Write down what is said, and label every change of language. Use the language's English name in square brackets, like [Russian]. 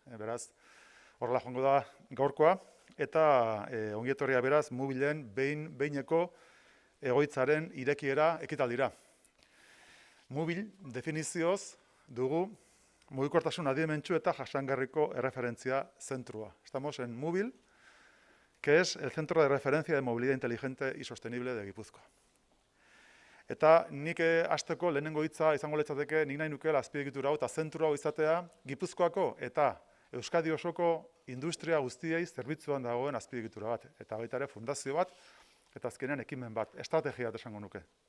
[Basque] Beraz, horrela joango da gaurkoa, eta ongi etorria beraz, mobilen behineko egoitzaren irekiera ekitaldira. Mobil definizioz dugu mugikortasun adimentsu eta jasangarriko erreferentzia zentrua. [Spanish] Estamos en Mobil, que es el centro de referencia de movilidad inteligente y sostenible de Gipuzkoa. [Basque] Eta nik hasteko lehenengo hitza izango litzateke nik nahi nukeela azpiegitura hau eta zentru hau izatea Gipuzkoako eta Euskadi osoko industria guztiei zerbitzuan dagoen azpiegitura bat. Eta baita ere fundazio bat eta azkenean ekimen bat, estrategia bat esango nuke.